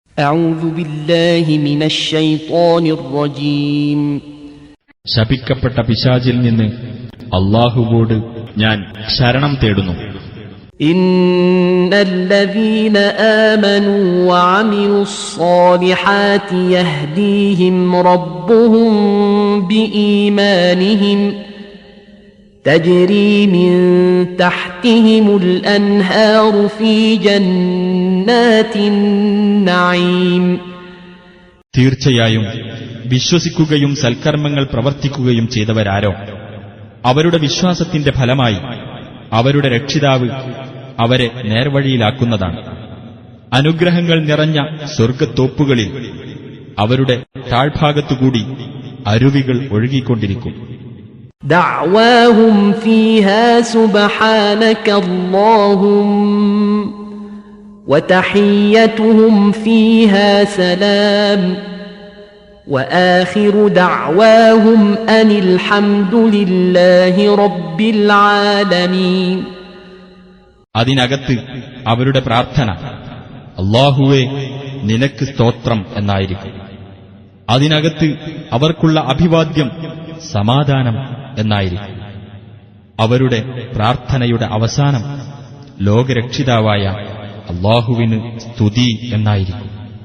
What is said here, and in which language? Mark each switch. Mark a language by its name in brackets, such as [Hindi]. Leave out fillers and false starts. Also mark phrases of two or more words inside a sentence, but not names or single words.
[Arabic] أعوذ بالله من الشيطان الرجيم. [Malayalam] ശപിക്കപ്പെട്ട പിശാചിൽ നിന്ന് അല്ലാഹുവോട് ഞാൻ ശരണം തേടുന്നു. [Arabic] إن الذين آمنوا وعملوا الصالحات يهديهم ربهم بإيمانهم تجري من تحتهم الأنهار في جنات النعيم. [Malayalam] തീർച്ചയായും വിശ്വസിക്കുകയും സൽക്കർമ്മങ്ങൾ പ്രവർത്തിക്കുകയും ചെയ്തവരാരോ അവരുടെ വിശ്വാസത്തിന്റെ ഫലമായി അവരുടെ രക്ഷിതാവ് അവരെ നേർവഴിയിലാക്കുന്നതാണ്. അനുഗ്രഹങ്ങൾ നിറഞ്ഞ സ്വർഗ്ഗത്തോപ്പുകളിൽ അവരുടെ താഴ്ഭാഗത്തുകൂടി അരുവികൾ ഒഴുകിക്കൊണ്ടിരിക്കും. [Arabic] دعواهم فيها سبحانك اللهم وتحيتهم فيها سلام وآخر دعواهم أن الحمد لله رب العالمين. [Malayalam] അതിനകത്ത് അവരുടെ പ്രാർത്ഥന അല്ലാഹുവേ നിനക്ക് സ്തോത്രം എന്നായിരിക്കും. അതിനകത്ത് അവർക്കുള്ള അഭിവാദ്യം സമാധാനം എന്നായിരിക്കും. അവരുടെ പ്രാർത്ഥനയുടെ അവസാനം ലോകരക്ഷിതാവായ അല്ലാഹുവിന് സ്തുതി എന്നായിരിക്കും.